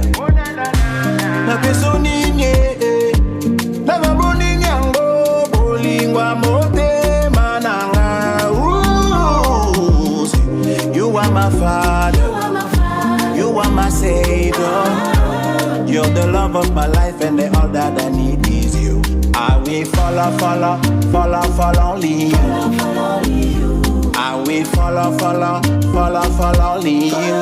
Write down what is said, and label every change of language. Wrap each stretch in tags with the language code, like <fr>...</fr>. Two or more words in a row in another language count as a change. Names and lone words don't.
<ln>Na peso ninye, na maboni nyango, bolingwa mote mananga.</ln> <en>Ooh, you are my father, you are my savior. You're the love of my life, and the all that I need is you. I will follow only you. I will follow only you.</en>